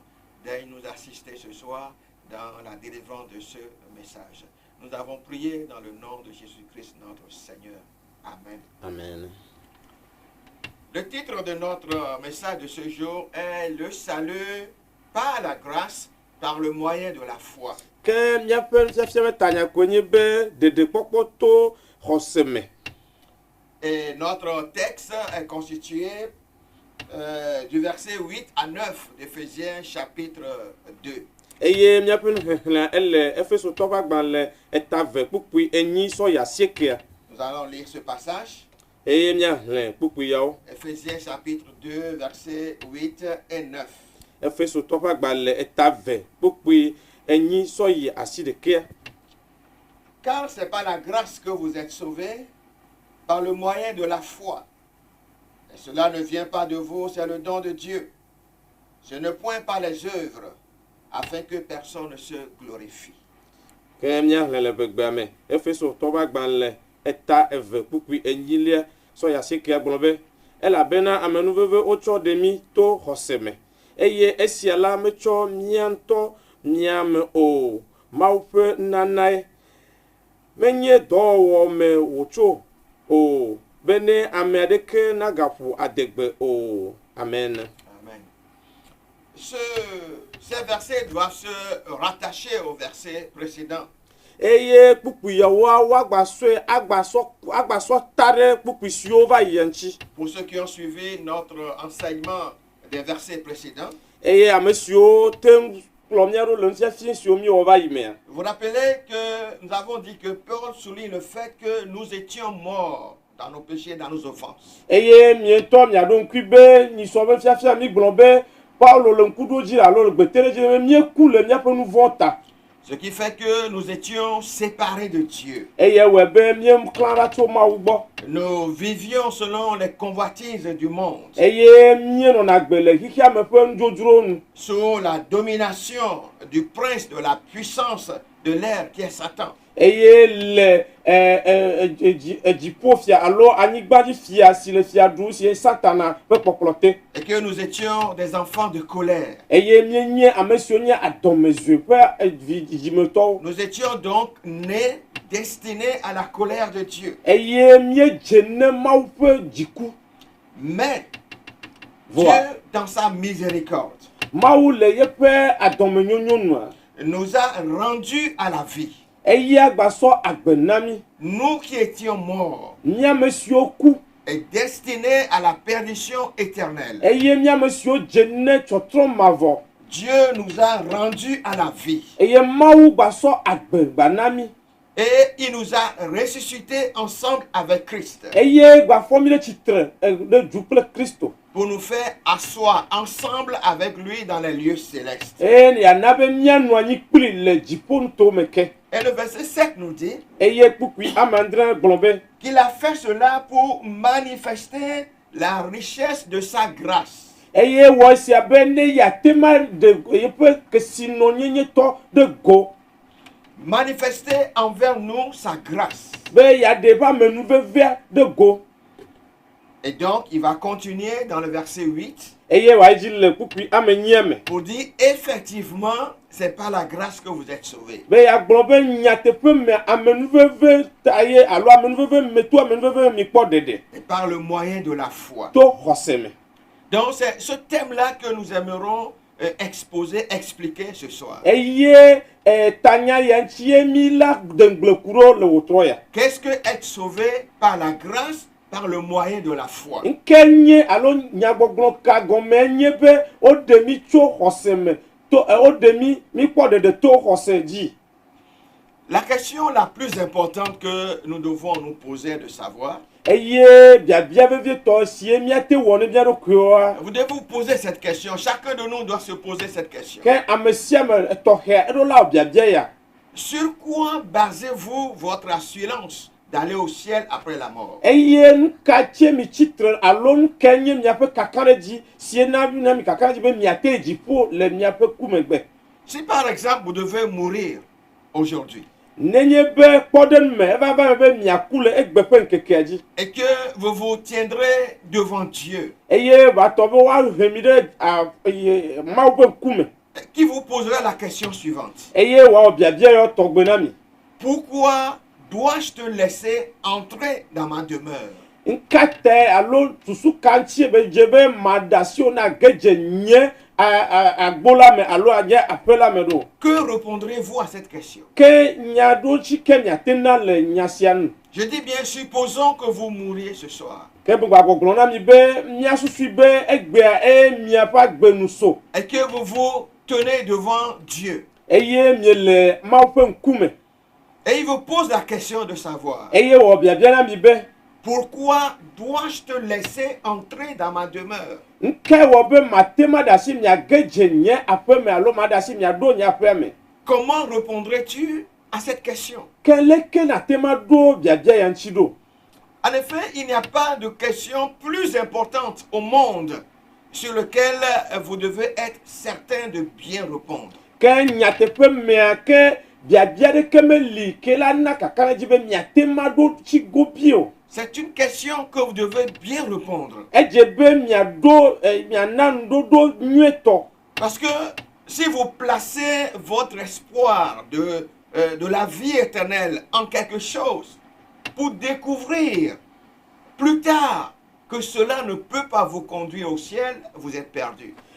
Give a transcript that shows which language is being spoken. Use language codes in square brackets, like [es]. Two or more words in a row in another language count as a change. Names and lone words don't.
[fr] Daigne nous assister ce soir dans la délivrance de ce message. Nous avons prié dans le nom de Jésus-Christ, notre Seigneur. Amen. Amen. Le titre de notre message de ce jour est « Le salut par la grâce, par le moyen de la foi ». [ee] Ke míaƒe nufiafia ƒe tanya koe nye be ɖeɖekpɔkpɔ to xɔse me. [fr] Et notre texte est constitué du verset 8 à 9 d'Éphésiens chapitre 2. [ee] Eye míaƒe nuxexlẽa ele Efesotɔ ƒe agbalẽ etave kpukpui enyi sɔ yi asiekea. [fr] Nous allons lire ce passage. [ee] Eye míaxlẽ kpukpui yawo. [fr] Éphésiens chapitre 2 versets 8 et 9. [ee] Efesotɔ ƒe agbalẽ etave kpukpui enyi sɔ yi asi ɖekea. [fr] Car c'est par la grâce que vous êtes sauvés, par le moyen de la foi. Et cela ne vient pas de vous, c'est le don de Dieu. Ce ne point pas les œuvres, afin que personne ne se glorifie. [ee] Ke míaxlẽ le gbegbea me. Efesotɔ ƒe agbalẽ eta eve kpukpui enyilia sɔ yi asiekea gblɔ be elabena amenuveve wotsɔ ɖe mí to xɔse me. Eye esia la metsɔ mía ŋutɔ míame o. Mawu ƒe nanae menye dɔwɔwɔ me wòtso o. Be ne ame aɖeke nagaƒo adegbe o. Amen. Amen. [fr] ces versets doivent se rattacher au verset précédent. [ee] eye kpukpu yawo agbasɔ ta ɖe kpukpu siwo va yi ŋuti. [fr] Pour ceux qui ont suivi notre enseignement des versets précédents, [ee] eye ame siwo te kplɔ mía ɖo le nufiafia siwo mi wɔ va yi mea. [fr] vous vous rappelez que nous avons dit que Paul souligne le fait que nous étions morts dans nos péchés, dans nos offenses. [ee] Eye mietɔ miaɖo ŋkui be nyisɔ be fiafia mi gblɔ be Paulo le ŋkuɖo dzi alo le gbete ɖe dzi be mieku le miaƒe nu vɔ̃ ta. [fr] Ce qui fait que nous étions séparés de Dieu. [ee] Eye wɔ be míeklã ɖa tso Mawu gbɔ. [fr] Nous vivions selon les convoitises du monde, [ee] Eye míenɔna gbe le xixia me ƒe nudzodzro nu. [fr] sous la domination du prince de la puissance de l'air qui est Satan. [ee] Eye le dziƒofia alo anyigbadzifia si le fia ɖum si ye Satana ƒe kpɔkplɔ te. [fr] Et que nous étions des enfants de colère. [ee] Eye míenye ame siwo nye adɔmezɔe ƒe dzidzimetɔwo. [fr] Nous étions donc nés, destinés à la colère de Dieu. [ee] Eye míedze ne Mawu ƒe dziku. [fr] Mais [ee] Voa. [fr] Dieu, dans sa miséricorde, [ee] Mawu le yeƒe adɔmenyonyo nua. [fr] nous a rendus à la vie. [ee] Eya gbasɔ agbe na mi. [fr] Nous qui étions morts [ee] Míame siwo ku. [fr] et destinés à la perdition éternelle. [ee] Eye míame siwo dze ne tsɔtrɔ mavɔ. [fr] Dieu nous a rendus à la vie. [ee] Eye Mawu gbasɔ agbe gba na mi. [fr] Et il nous a ressuscités ensemble avec Christ [ee] Eye gbafɔ mi ɖe tsitre ɖe du kple Kristo. [fr] pour nous faire asseoir ensemble avec lui dans les lieux célestes. [ee] Eye yana be míanɔ anyi kpli le dziƒonuto me ke. [fr] Et le verset 7 nous dit [ee] Eye kpukpui amandre gblɔ be [fr] qu'il a fait cela pour manifester la richesse de sa grâce. [ee] eye wɔ sia be ne yate ma de yeƒe kesinɔnyenyetɔ ɖe go. [fr] Manifester envers nous sa grâce. [ee] Be yaɖe ƒe amenuvevia ɖe go. [fr] Et donc, il va continuer dans le verset 8 [ee] Eye wɔ dzi le kpukpui ame nyia me. [fr] pour dire effectivement, c'est par la grâce que vous êtes sauvés. [ee] Be yagblɔ be nyateƒe me amenuveve ta ye alo amenuveve me to amenuveve mi kpɔ ɖeɖe [fr] Et par le moyen de la foi. [ee] to xɔse me. [fr] Donc, c'est ce thème-là que nous aimerons exposer, expliquer ce soir. [ee] Eye tanya ya ŋuti ye mi la dengble ku ɖo le wòtrɔ ya. [fr] Qu'est-ce que être sauvé par la grâce, par le moyen de la foi? [ee] Nke nye alo nyagbɔgblɔ ka gɔme nye be woɖe mi tso xɔse me to woɖe mi kpɔ ɖeɖe to xɔse dzi. [fr] La question la plus importante que nous devons nous poser est de savoir, [ee] Eye biabia vevietɔ si ye míate wɔ ne mía ɖokuiwoa. [fr] vous devez vous poser cette question. Chacun de nous doit se poser cette question. [ee] Ke ame sia ame tɔxɛa eɖo la biabia ya. [fr] Sur quoi basez-vous votre assurance d'aller au ciel après la mort? [ee] Eye nu ka tie mi tsitre alo nu ke nye miaƒe kakaɖedzi si na mi kakaɖedzi be miate dziƒo le miaƒe kumegbe. [fr] Si par exemple vous devez mourir aujourd'hui [ee] Nenye be kpɔɖeŋu me eva va me be miaku le egbe ƒe ŋkekea dzi. [fr] et que vous vous tiendrez devant Dieu, [ee] Eye vatɔ be woahe mi ɖe Mawu ƒe ŋkume. [fr] qui vous posera la question suivante. [ee] Eye wòawɔ biabia ya tɔgbe na mi. [fr] Pourquoi dois-je te laisser entrer dans ma demeure? [ee] Nkate alo susu ka ŋuti be dze be maɖe asiwo na ge dze nye agbo la me alo nye aƒe la me ɖo. [fr] Que répondrez-vous à cette question? [ee] Ke nya ɖo tsi ke miate na le nya sia nu. [fr] Je dis bien, supposons que vous mouriez ce soir [ee] Ke gbagbɔgblɔ na mi be mia susui be egbea miaƒe agbenu so. [fr] et que vous vous tenez devant Dieu. [ee] Eye miele Mawu ƒe ŋkume. [fr] Et il vous pose la question de savoir, [ee] Eye wɔ biabia na mi be [fr] pourquoi dois-je te laisser entrer dans ma demeure? [ee] nke wɔ be mate ma ɖe asi miage dze nye aƒe me alo ma ɖe asi miaɖo nye aƒea me. [fr] Comment répondrais-tu à cette question? [ee] Ke leke nate ma ɖo biabia ya ŋuti ɖo. [fr] En effet, il n'y a pas de question plus importante au monde sur laquelle vous devez être certain de bien répondre. [ee] Ke nyateƒe mea ke biabia ɖeke meli ke la na kakaɖedzi be miate ma ɖo tsi gobi o. [fr] C'est une question que vous devez bien répondre. [ee] Edze be miaɖo miana nuɖoɖo nyuietɔ. [fr] Parce que si vous placez votre espoir de la vie éternelle en quelque chose pour découvrir plus tard que cela ne peut pas vous conduire au ciel, vous êtes perdu.